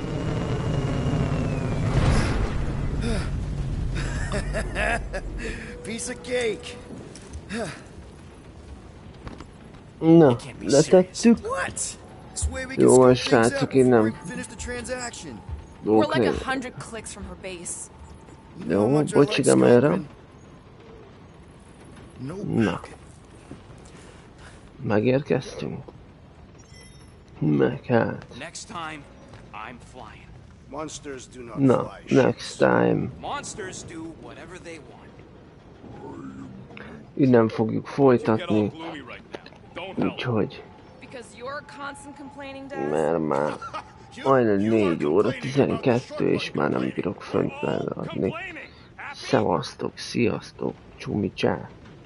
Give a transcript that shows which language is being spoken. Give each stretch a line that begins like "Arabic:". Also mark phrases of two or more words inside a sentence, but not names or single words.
English: Piece of cake.
Hungarian: Na, letettük.
English: What? This way we can
Hungarian: Jó van,
English: scope things out
Hungarian: srácok,
English: before we
Hungarian: innen.
English: can finish the transaction. We're like
Hungarian: Oké.
English: 100 clicks from her base.
Hungarian: Jó, bocsi, de merre? Na. Megérkeztünk. Meg hát.
English: Next time, I'm flying. Monsters do not
Hungarian: Na,
English: fly. next time. Monsters do whatever they want.
Hungarian: Innen fogjuk folytatni. Úgyhogy...
English: Because you're constant complaining, Dad?
Hungarian: Mert már majdnem 4 óra 12 és már nem bírok fönt adni. Szevasztok, sziasztok, csumi csá.